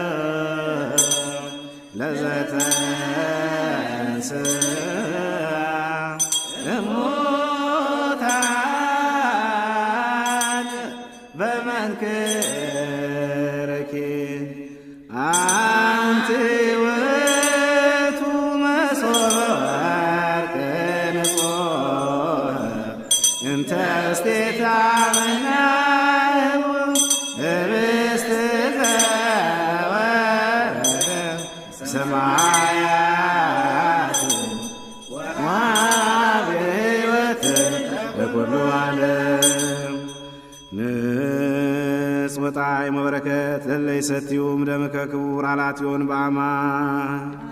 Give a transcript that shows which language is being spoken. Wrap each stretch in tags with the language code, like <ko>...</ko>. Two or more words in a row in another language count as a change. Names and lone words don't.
<gez>ለዘተንሥአ እሙታን በመንክርኪ አንቲ ውእቱ መሶበ ወርቅ ንጹሕ እንተ ውስቴታ መናህቡ ኅብስት ዘወረደ ሰማያት ወሕይወት ለኵሉ ዓለም። ንጽ ወጣዕመ በረከት ለእለ ይሰትዩ እምደምከ ክቡር አላትዮን በአማን።</gez>